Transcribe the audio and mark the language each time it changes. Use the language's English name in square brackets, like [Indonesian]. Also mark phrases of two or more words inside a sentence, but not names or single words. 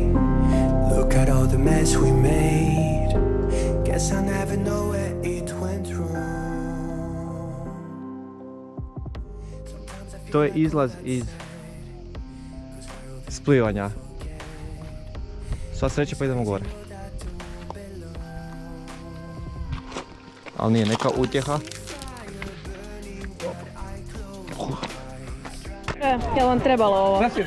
[English] Look at all the mess we made. Guess I never know where it went wrong. [Serbian] To je izlaz iz splivanja. Sva sreća pa idemo gore. Ali nije neka utjeha. Jel vam trebalo ovo?